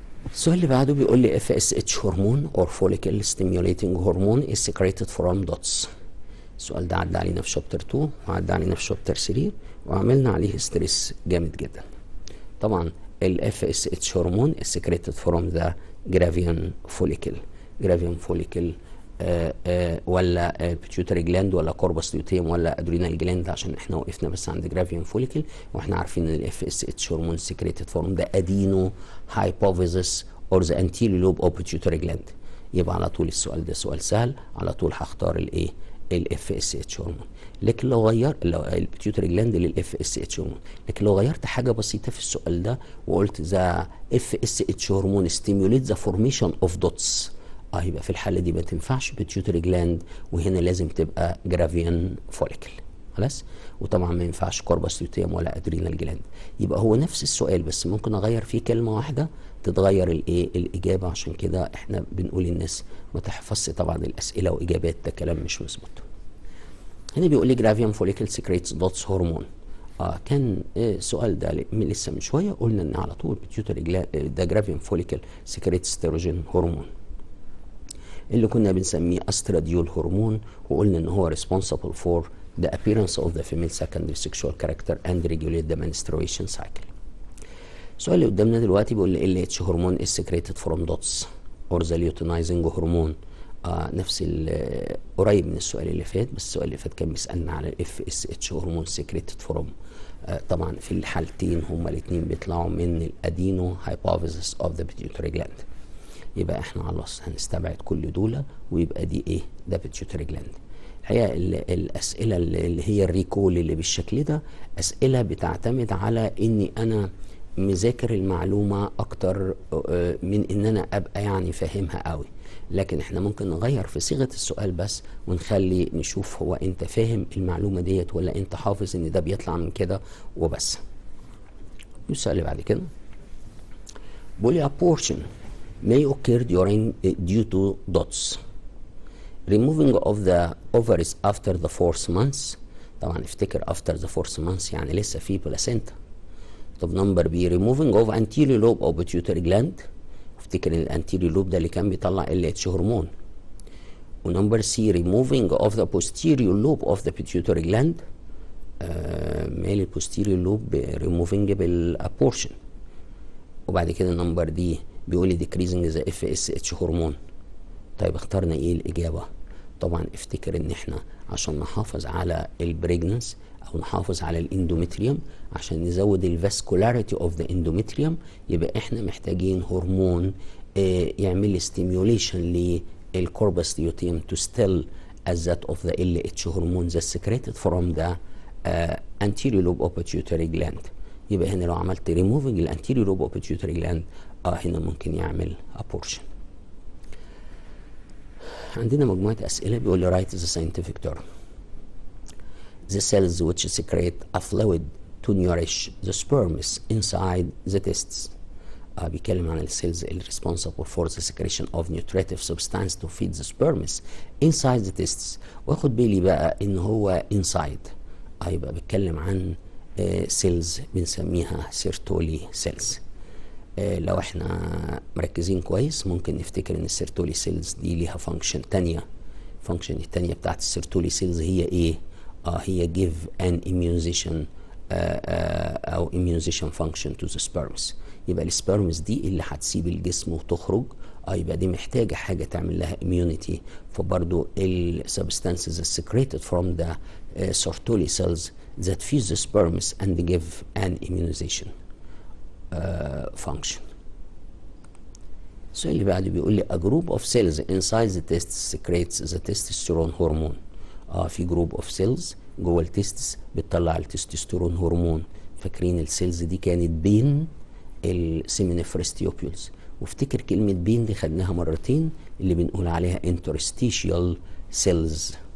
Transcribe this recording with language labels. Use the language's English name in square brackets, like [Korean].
[Arabic] السؤال اللي بعده بيقول لي [English] FSH هرمون or follicle stimulating hormone is secreted from dots. [Arabic] السؤال ده عدى علينا في شابتر 2 وعدى علينا في شابتر 3 وعملنا عليه ستريس جامد جدا. طبعا ال [English] FSH هرمون is secreted from the gravian follicle. gravian follicle ولا pituitary gland ولا corpus luteum ولا adrenal gland، [Arabic] عشان احنا وقفنا بس عند [English] gravian follicle، [Arabic] واحنا عارفين ان ال [English] FSH هرمون secreted from the adeno hypophysis or the anterior lobe of pituitary gland. [Arabic] يبقى على طول السؤال ده سؤال سهل، على طول هختار الايه؟ ال FSH هرمون. لكن لو غير البيتيوتري جلاند لل FSH هرمون، لكن لو غيرت حاجه بسيطه في السؤال ده وقلت ذا FSH هرمون [English] stimulate the formation of dots، [Arabic] يبقى في الحاله دي ما تنفعش بيتيوتري جلاند، وهنا لازم تبقى جرافيان فوليكل. خلاص. وطبعا ما ينفعش كوربس لوتيوم ولا ادرينال جلاند. يبقى هو نفس السؤال بس ممكن اغير فيه كلمه واحده تتغير الايه؟ الاجابه. عشان كده احنا بنقول للناس ما تحفظش طبعا الاسئله واجابات، ده كلام مش مظبوط. هنا بيقول لي جرافيان فوليكل سكريتس دوتس هرمون. كان السؤال ده لسه من شويه قلنا ان على طول بيتيوتري جلاند ده جرافيان فوليكل سكريتس ستيروجين هرمون اللي كنا بنسميه استراديول هرمون، وقلنا ان هو [English] responsible for the appearance of the female secondary sexual character and regulate the menstruation cycle. [Arabic] السؤال اللي قدامنا دلوقتي بيقول لي [English] LH هرمون is secreted from dots or the luteinizing هرمون. [Arabic] نفس قريب من السؤال اللي فات، بس السؤال اللي فات كان بيسألنا على FSH هرمون [English] secreted from. [Arabic] طبعا في الحالتين هما الاثنين بيطلعوا من الادينو [English] hypophysis of the pituitary gland. [Arabic] يبقى احنا خلاص هنستبعد كل دول ويبقى دي ايه؟ ده بيتيوتري جلاند. الحقيقه الاسئله اللي هي الريكول اللي بالشكل ده اسئله بتعتمد على اني انا مذاكر المعلومه اكتر من ان انا ابقى يعني فاهمها قوي. لكن احنا ممكن نغير في صيغه السؤال بس ونخلي نشوف هو انت فاهم المعلومه ديت ولا انت حافظ ان ده بيطلع من كده وبس. السؤال اللي بعد كده بيقول لي [English] a portion may occur due to dots. Removing of the ovaries after the 4th month. [Arabic] طبعا افتكر [English] after the 4th month [Arabic] يعني لسه في بلاسينتا. طب نمبر بي [English] removing of anterior lobe of pituitary gland. [Arabic] افتكر ان الانتيريور لوب ده اللي كان بيطلع LH هرمون. ونمبر سي [English] removing of the posterior lobe of the pituitary gland. [Arabic] مال البوستيريور لوب removing بالابورشن. وبعد كده نمبر دي بيقول لي [English] decreasing the FSH [Arabic] هرمون. طيب اخترنا ايه الاجابه؟ طبعا افتكر ان احنا عشان نحافظ على البريجننس او نحافظ على الاندومتريوم عشان نزود الفاسكولاريتي اوف ذا اندومتريوم يبقى احنا محتاجين هرمون يعمل لي ستيميوليشن للكوربس ليوتيوم [English] to still as that of the LH هرمون that's secreted from the anterior lobe of pituitary gland. [Arabic] يبقى هنا لو عملت removing الانتيريور لوب [English] of pituitary gland [Arabic] هنا ممكن يعمل abortion. عندنا مجموعة أسئلة بيقول لي [English] write the scientific term. The cells which secrete a fluid to nourish the sperms inside the testes. [Arabic] بيتكلم عن السيلز اللي [English] responsible for the secretion of nutritive substance to feed the sperms inside the testes. [Arabic] واخد بالي بقى إن هو inside. يبقى بيتكلم عن سيلز بنسميها سيرتولي سيلز. لو احنا مركزين كويس ممكن نفتكر ان السيرتولي سيلز دي ليها فانكشن تانية. الفانكشن التانية بتاعت السيرتولي سيلز هي ايه؟ هي [English] give an immunization [Arabic] او [English] immunization function to the sperms. [Arabic] يبقى السبرمز دي اللي هتسيب الجسم وتخرج. يبقى دي محتاجة حاجة تعمل لها immunity. فبرضو [English] ال substances secreted from the Sertoli cells that feed the sperms and give an immunization function. [Arabic] السؤال اللي بعده بيقول لي [English] a group of cells inside the testes secretes the testosterone hormone. [Arabic] في جروب اوف سيلز جوه التستس بتطلع التستوستيرون هرمون. فاكرين السيلز دي كانت بين السيمينيفرس تيوبيولز. وافتكر كلمة بين دي خدناها مرتين اللي بنقول عليها interstitial cells.